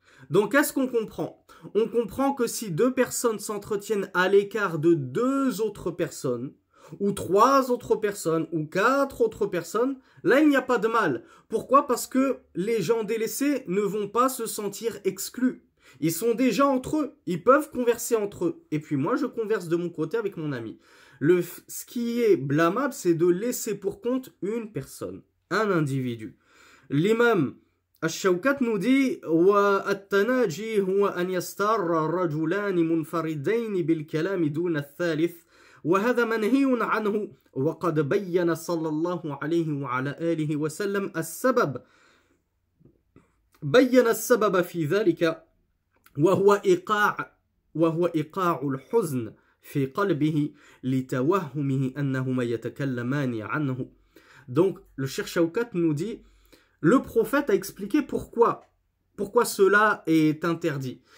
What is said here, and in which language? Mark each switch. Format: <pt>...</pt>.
<fr>Donc, qu'est-ce qu'on comprend? On comprend que si deux personnes s'entretiennent à l'écart de deux autres personnes, ou trois autres personnes, ou quatre autres personnes, là, il n'y a pas de mal. Pourquoi? Parce que les gens délaissés ne vont pas se sentir exclus. Ils sont déjà entre eux. Ils peuvent converser entre eux. Et puis moi, je converse de mon côté avec mon ami. Ce qui est blâmable, c'est de laisser pour compte une personne, un individu. L'imam Ash-Shawkat nous dit</fr> <ar>وَالتَّنَاجِي هُوَ أَنْ يَسْتَارَ رَجُلَانِ مُنْفَرِدَيْنِ بِالْكَلَامِ دُونَ الثَّالِثِ وهذا منهي عنه وقد بين صلى الله عليه وعلى آله وسلم السبب بين السبب في ذلك وهو إيقاع الحزن في قلبه لتوهمه أنهما يتكلمان عنه.</ar> <fr>Donc le Cheikh Shawkat nous dit le prophète a expliqué pourquoi cela est interdit.</fr>